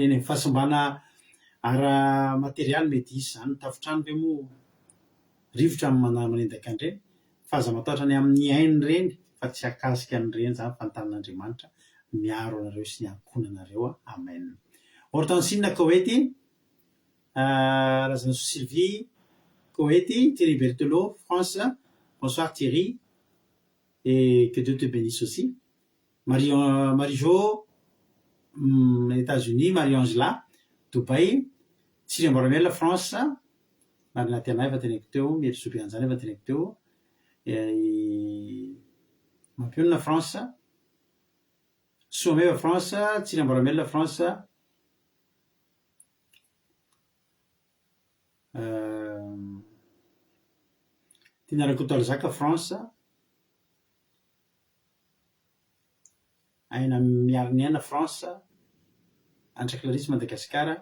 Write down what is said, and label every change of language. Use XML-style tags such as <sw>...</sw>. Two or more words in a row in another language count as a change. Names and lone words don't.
<mg>Eny amin'ny fahasimbana ara-materialy mety hisy zany, tafotrano ve moa rivotra amin'ny manendaka an'ireny, fa aza matahotra ny amin'ny ainy ireny, fa tsy hakasika an'ireny zany, fa ny tanan'Andriamanitra miaro anareo sy ny ankonanareo. Amen. Hortensine Koety, Razana Sylvie Koety,</mg> <fr>Thierry Berthelot France, bonsoir Thierry, et que Dieu te bénisse aussi. Marie-Jo, États-Unis, Marie-Angela, Dubaï,</fr> <mg>Tsiri Mboramela France, Marina Tiana efa teneko teo, Melosobeanjana efa teneko teo, Mampionina France, Soameva France, Tsiri Mboramela France, Tinarakotalzaka France, Aina Miariniana France, Antra Clarisse Madagascar.</mg>